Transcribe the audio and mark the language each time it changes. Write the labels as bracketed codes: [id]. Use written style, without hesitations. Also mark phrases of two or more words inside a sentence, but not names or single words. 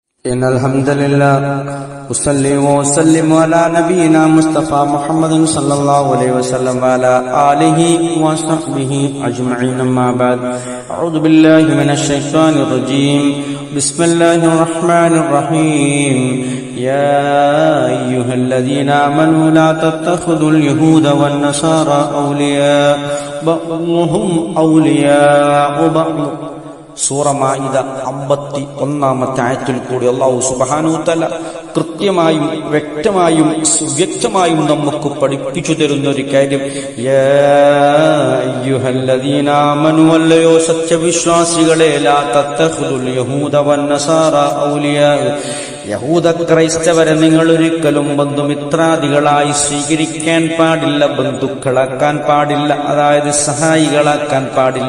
[ar] إن الحمد لله أصلي وأسلم على نبينا مصطفى محمد صلى الله عليه وسلم وعلى آله وصحبه أجمعين أما بعد أعوذ بالله من الشيطان الرجيم بسم الله الرحمن الرحيم يا أيها الذين آمنوا لا تتخذوا اليهود والنصارى أولياء بعضهم أولياء بعض [ml] സൂറ മാഇദ 51-ാമത്തെ ആയത്തിൽ കൂടി [ar] الله سبحانه تعالى [ml] കൃത്യമായും വ്യക്തമായും സുവ്യക്തമായും നമുക്ക് പഠിപ്പിച്ചു തരുന്ന ഒരു കാര്യം, യാ [ar] أيها الذين آمنوا [ml] അല്ലയോ സത്യവിശ്വാസികളെ, [ar] لا تتخذوا اليهود والنصارى أولياء, [ml] യഹൂദ ക്രൈസ്തവരെ നിങ്ങൾ ഒരിക്കലും ബന്ധുമിത്രാദികളായി സ്വീകരിക്കാൻ പാടില്ല, ബന്ധുക്കളാക്കാൻ പാടില്ല, അതായത് സഹായികളാക്കാൻ പാടില്ല.